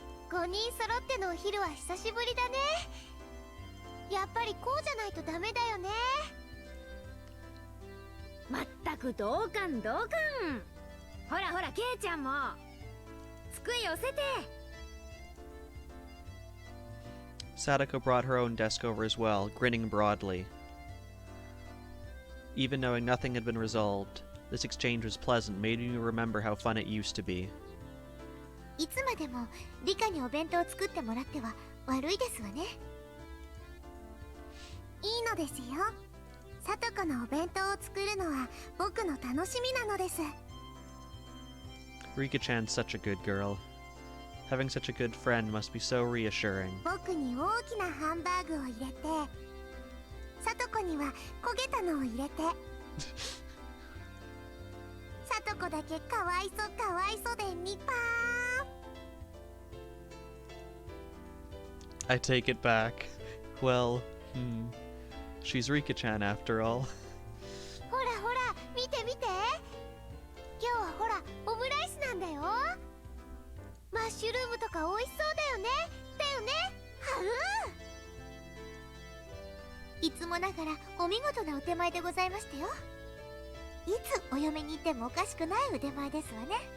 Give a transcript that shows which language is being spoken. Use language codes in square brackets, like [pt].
[ja] 5人揃ってのお昼は久しぶりだね。やっぱりこうじゃないとダメだよね。まったく同感同感。ほらほらケイちゃんも机寄せて。 [en] Satoko brought her own desk over as well, grinning broadly. Even knowing nothing had been resolved, this exchange was pleasant, made me remember how fun it used to be. [ja] いつまでもリカにお弁当を作ってもらっては悪いですわね。いいのですよ。サトコのお弁当を作るのは僕の楽しみなのです。 [en] Rika-chan's such a good girl. Having such a good friend must be so reassuring. [ja] 僕に大きなハンバーグを入れて、サトコには焦げたのを入れて。サトコだけかわいそうでニパー。 [en] I take it back. Well, she's Rika-chan after all. [ja] ほらほら見て見て。今日はほらオムライスなんだよ。マッシュルームとか美味しそうだよね。はう。いつもながらお見事なお手前でございましたよ。いつお嫁に行ってもおかしくない腕前ですわね。